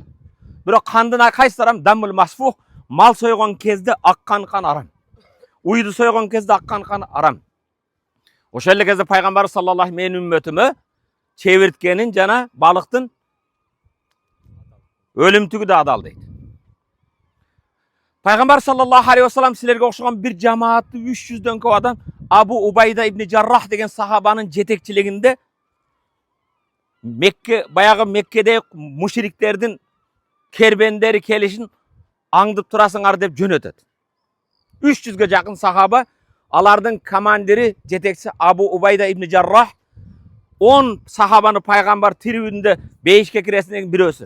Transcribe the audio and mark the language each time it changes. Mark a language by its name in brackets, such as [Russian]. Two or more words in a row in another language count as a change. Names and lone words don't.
[Kyrgyz] Бирок кандын кайсы арам? [Arabic] دم مسفوح, [Kyrgyz] мал сойгон кезде аккан кан арам. Уйду сойгон кезде аккан кан арам. Ошол эле кезде Пайгамбар [Arabic] صلى الله عليه [Kyrgyz] менин үммөтүмө чебирткенин жана балыктын өлүмтүгү да адал дейт. Пайгамбар [Arabic] صلى الله عليه وسلم [Kyrgyz] силерге окшогон бир жамаатты 300дөн көп адам Абу Убайда ибн Жаррах деген сахабанын жетекчилигинде баягы Меккеде мушриктердин кербендери келишин аңдып турасыңар деп жөнөтөт. 300ге жакын сахаба, алардын командири, жетекчиси Абу Убайда ибн Жаррах 10 сахабаны Пайгамбар тирүүндө бейишке киресинен бирөөсү.